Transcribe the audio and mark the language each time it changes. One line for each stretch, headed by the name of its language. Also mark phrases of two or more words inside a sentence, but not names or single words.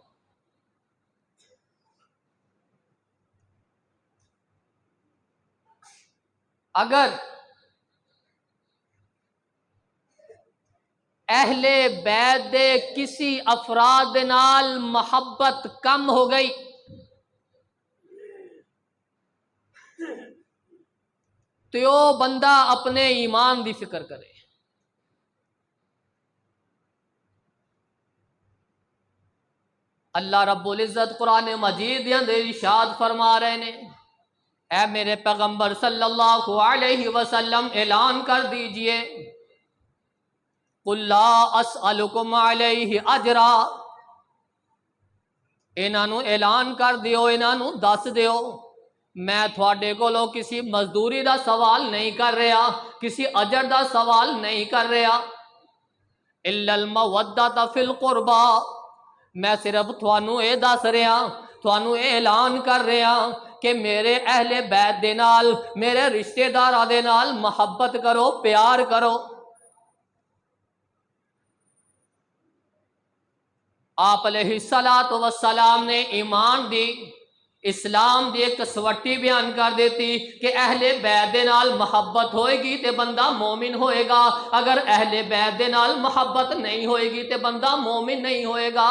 Punjabi: اگر اہل بیت دے کسی افراد دے نال محبت کم ہو گئی تو وہ بندہ اپنے ایمان دی فکر کرے۔ اللہ رب العزت قرآن مجید دے اندر ارشاد فرما رہے نے، اے میرے پیغمبر
Arabic: صلی اللہ علیہ وسلم
Punjabi: اعلان کر دیجئے،
Arabic: قُلْ لَا أَسْأَلُكُمْ عَلَيْهِ أَجْرًا،
Punjabi: انہاں نو اعلان کر دیو، انہاں نو دس دیو میں تھوڑے کولوں کسی مزدوری دا سوال نہیں کر رہا، کسی اجر دا سوال نہیں کر رہا،
Arabic: الا المودۃ فی القربا،
Punjabi: میں صرف تھانوں اے دس رہا، تھانوں اے اعلان کر رہا کہ میرے اہل بیت دے نال، میرے رشتہ داراں دے نال محبت کرو، پیار کرو۔ آپ
Arabic: علیہ الصلوۃ والسلام
Punjabi: نے ایمان دی، اسلام دی ایک کسوٹی بیان کر دیتی کہ اہل بیت دے نال محبت ہوئے گی تے بندہ مومن ہوئے گا، اگر اہل بیت دے نال محبت نہیں ہوئے گی تے بندہ مومن نہیں ہوئے گا۔